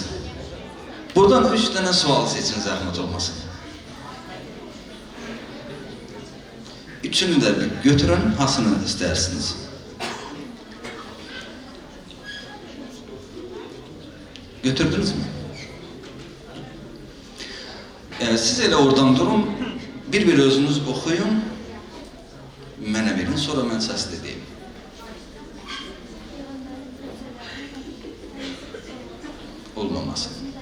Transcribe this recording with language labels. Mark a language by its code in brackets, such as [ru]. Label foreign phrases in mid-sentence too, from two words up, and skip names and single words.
[tr] Buradan 3 tane sual seçin, zahmet olmasın. Üçünü de bir götürün, hasını istersiniz. Götürdünüz mü? [az] Siz elə oradan durun, bir özünüz oxuyun, mənə verin, sonra mən səslə deyim. [tr] Olmaması.